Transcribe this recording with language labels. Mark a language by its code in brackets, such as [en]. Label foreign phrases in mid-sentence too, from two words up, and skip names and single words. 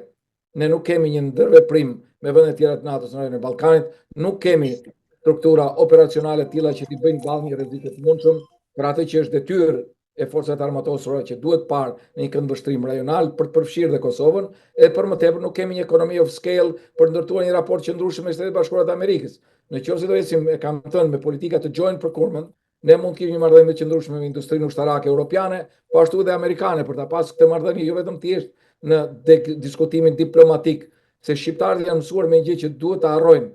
[sq] Ne nuk kemi një ndërveprim me vendet e tjera të NATO-s në rajonin e Ballkanit, nuk kemi struktura operacionale të tilla që t'i bëjnë vallë një rreziqe të mundshëm për atë që është detyrë e forcat armatosura që duhet parë në një këndvështrim rajonal për të përfshirë dhe Kosovën, e për më tepër nuk kemi një [en] economy of scale [sq] për ndërtuar një raport qëndrueshëm me Shtetet Bashkuara të Amerikës. Në qoftë se do ecim, e kam thënë, me politika të [en] joint procurement, [sq] ne mund të kemi një marrëdhënie të qëndrueshme me industrinë ushtarake europiane, po ashtu edhe amerikane, për ta pasur këtë marrëdhënie jo vetëm thjesht në diskutimin diplomatik, se shqiptarët janë mësuar me një gjë që duhet ta harrojnë.